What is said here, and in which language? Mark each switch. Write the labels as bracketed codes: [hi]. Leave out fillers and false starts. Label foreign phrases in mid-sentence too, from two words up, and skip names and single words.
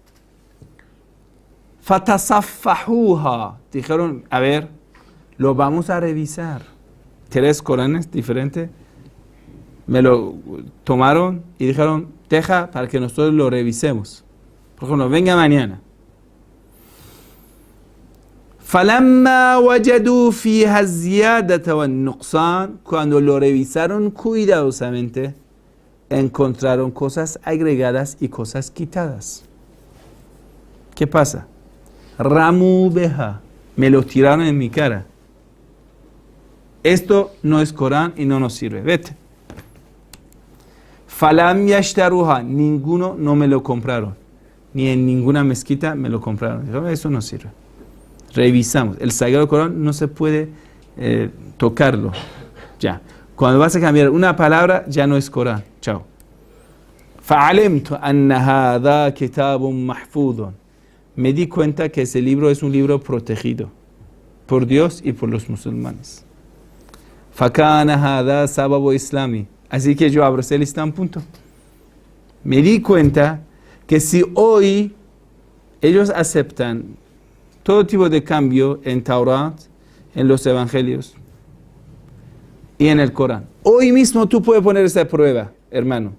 [es] Fatasaffahuha, dijeron, a ver, lo vamos a revisar. 3 Coranes diferentes. Me lo tomaron y dijeron, deja para que nosotros lo revisemos. Por ejemplo, venga mañana. [ar] فَلَمَّا وَجَدُوا فِيهَا الزِّيَادَةَ وَالنُّقْصَانَ, [es] cuando lo revisaron cuidadosamente, encontraron cosas agregadas y cosas quitadas. ¿Qué pasa? [ar] رموا بها, [es] me lo tiraron en mi cara. Esto no es Corán y no nos sirve. Vete. [ar] فلم يشتروها, [es] ninguno no me lo compraron. Ni en ninguna mezquita me lo compraron. Eso no sirve. Revisamos. El Sagrado Corán no se puede tocarlo. Ya. Cuando vas a cambiar una palabra, ya no es Corán. Chao. [ar] فعلمت أن هذا كتاب محفوظ. [es] Me di cuenta que ese libro es un libro protegido por Dios y por los musulmanes. [ar] فكان هذا سبب إسلامي. [es] Así que yo abracé el Islam, punto. Me di cuenta que si hoy ellos aceptan todo tipo de cambio en Taurat, en los Evangelios y en el Corán, hoy mismo tú puedes poner esa prueba, hermano.